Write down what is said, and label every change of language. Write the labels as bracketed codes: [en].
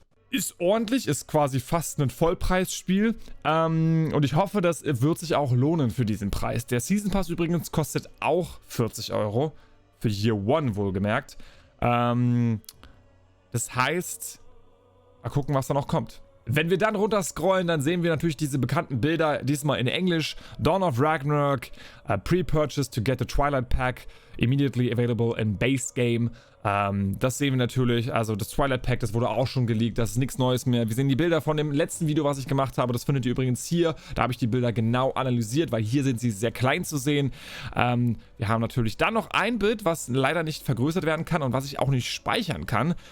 [de] Ist ordentlich, ist quasi fast ein Vollpreisspiel und ich hoffe, das wird sich auch lohnen für diesen Preis. Der Season Pass übrigens kostet auch 40 €, für Year One wohlgemerkt. Das heißt, mal gucken, was da noch kommt. Wenn wir dann runter scrollen, dann sehen wir natürlich diese bekannten Bilder, diesmal in Englisch. [en] Dawn of Ragnarok, pre-purchase to get the Twilight Pack, immediately available in Base Game. [de] Das sehen wir natürlich, also das Twilight Pack, das wurde auch schon geleakt, das ist nichts Neues mehr. Wir sehen die Bilder von dem letzten Video, was ich gemacht habe, das findet ihr übrigens hier. Da habe ich die Bilder genau analysiert, weil hier sind sie sehr klein zu sehen. Wir haben natürlich dann noch ein Bild, was leider nicht vergrößert werden kann und was ich auch nicht speichern kann.